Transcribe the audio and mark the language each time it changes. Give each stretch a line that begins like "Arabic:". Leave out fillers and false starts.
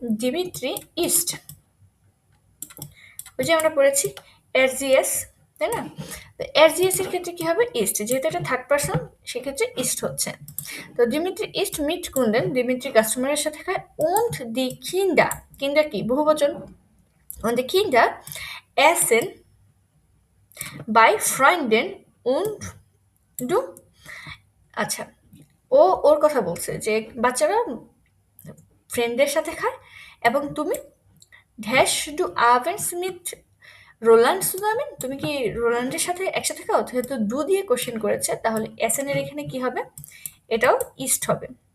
Bangla: Dmitri east, ওই যে আমরা পড়েছি এরজিএস, তাই না? তো এরজিএস এর ক্ষেত্রে কি হবে? ইস্ট, যেহেতু এটা থার্ড পারসন, সেক্ষেত্রে ইস্ট হচ্ছে। তো ডিমিত্রি ইস্ট মিট কুন্ডেন, ডিমিত্রি কাস্টমারের সাথে খায়। উন্ড দি কিন্ডা, কিন্ডা কি বহুবচন?
German: und die Kinder essen bei Freunden und du।
Bangla: আচ্ছা, ও ওর কথা বলছে যে বাচ্চারা ফ্রেন্ডদের সাথে খায়, এবং তুমি dash do
German: abends mit
Bangla: Roland সুজামেন, তুমি কি রোল্যান্ডের সাথে একসাথে খাও? যেহেতু ডু দিয়ে কোশ্চেন করেছে, তাহলে এসএনের এখানে কি হবে? এটাও ইস্ট হবে।